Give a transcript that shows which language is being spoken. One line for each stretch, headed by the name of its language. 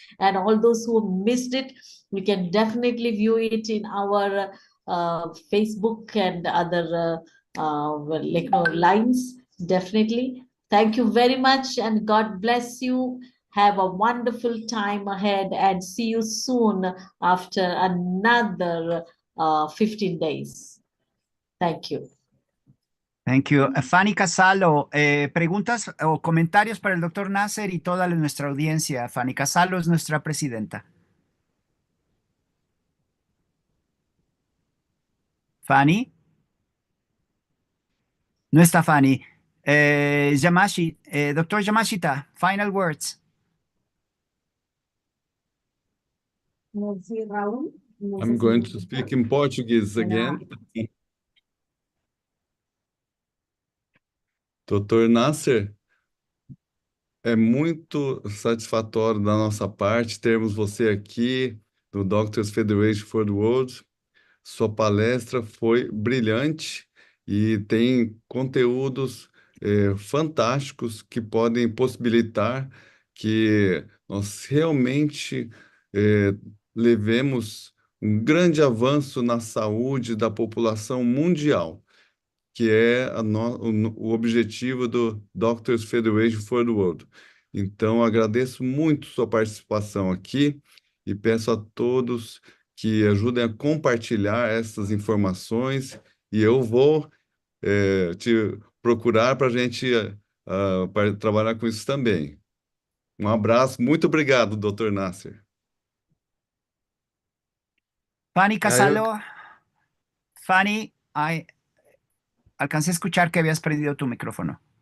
English: And all those who missed it, we can definitely view it in our Facebook and other lines. Definitely. Thank you very much, and God bless you. Have a wonderful time ahead and see you soon after another 15 days. Thank you. Thank you.
Spanish: Fanny Casalo, preguntas o comentarios para el doctor Nasser y toda nuestra audiencia. Fanny Casalo es nuestra presidenta. Fanny. No está Fanny.
English: Doctor Yamashita, final words. I'm going to speak in Portuguese again.
Portuguese: Doutor Nasser, é muito satisfatório da nossa parte termos você aqui do Doctors Federation for the World. Sua palestra foi brilhante e tem conteúdos fantásticos que podem possibilitar que nós realmente levemos um grande avanço na saúde da população mundial, que é o objetivo do Doctors Federation for the World. Então, agradeço muito sua participação aqui e peço a todos que ajudem a compartilhar essas informações e eu vou te procurar para a gente trabalhar com isso também. Um abraço, muito obrigado, Dr. Nasser.
Spanish: Fanny Casalo, Fanny, alcancé a escuchar que habías prendido tu micrófono.